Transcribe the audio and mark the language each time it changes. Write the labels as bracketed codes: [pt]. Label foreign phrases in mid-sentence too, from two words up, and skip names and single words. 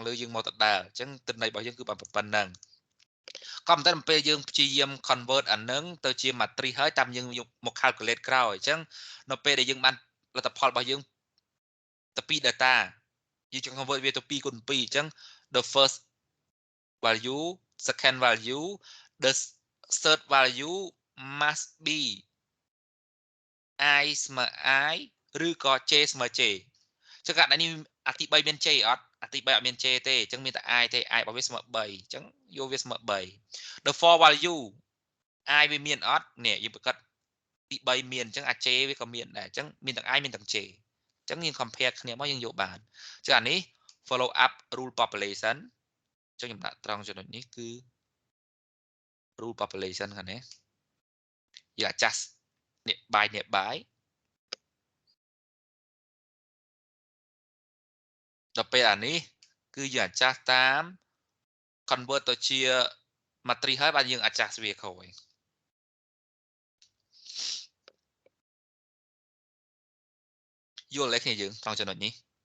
[km] លើយើងមកដដែលអញ្ចឹងទិន្នន័យរបស់យើងគឺបានប៉ុណ្ណឹងក៏ប៉ុន្តែនៅពេលយើងព្យាយាម convert អានឹងទៅជា matrix ហើយតាមយើងយកមក calculate ក្រោយអញ្ចឹងនៅពេលដែលយើងបានលទ្ធផលរបស់យើងទៅពី data យើងចង់ convert វាទៅ2 គុណ 2 អញ្ចឹង [en] the first value second value the third value must be [km] i ស្មើ i ឬក៏ j ស្មើ j ចឹងករណីនេះអាទី3មាន j អត់អាទី3អត់មាន j ទេអញ្ចឹងមានតែ i ទេ i របស់វាស្មើ3អញ្ចឹងយកវាស្មើ3 [en] the four value [km] i វាមានអត់នេះយើងប្រកាសទី3មានអញ្ចឹងអា j វាក៏មានដែរអញ្ចឹងមានទាំង i មានទាំង j អញ្ចឹងយើង compare គ្នាមកយើងយកបានអញ្ចឹងអានេះ [en] follow up rule population [km] អញ្ចឹងខ្ញុំដាក់ត្រង់ចំណុចនេះគឺ [en] rule population [km] ខាងនេះយើង adjust នេះ by ដល់ពេលអានេះគឺយើង adjust តាម convert ទៅជា matrix ហើយបាទយើង adjust វាក្រោយយល់លេខគ្នាយើងត្រង់ចំណុចនេះ